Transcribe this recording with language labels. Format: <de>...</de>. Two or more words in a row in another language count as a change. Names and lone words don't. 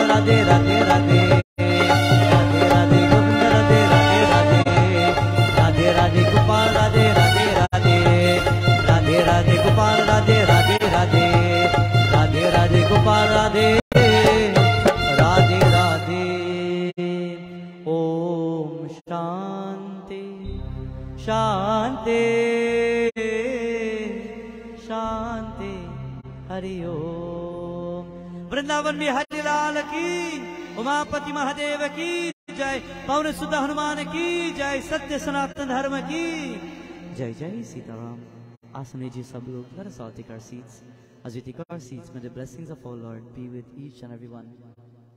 <hi>राधे, राधे राधे, राधे राधे गोविंद राधे, राधे राधे, राधे राधे गोपाल राधे, राधे राधे, राधे राधे गोपाल राधे, राधे राधे, राधे राधे गोपाल राधे, राधे राधे।</hi> <sa>ओम शांति शांति शांति हरि ओम।</sa> <hi>वृंदावन में हरिलाल की, उमापति महादेव की जय, पवन सुत हनुमान की जय, सत्य सनातन धर्म की जय। जय सीताराम। आसन लीजिए सब लोग,</hi> <en>let us all take our seats. As we take our seats, may the blessings of our Lord be with each and every one.</en>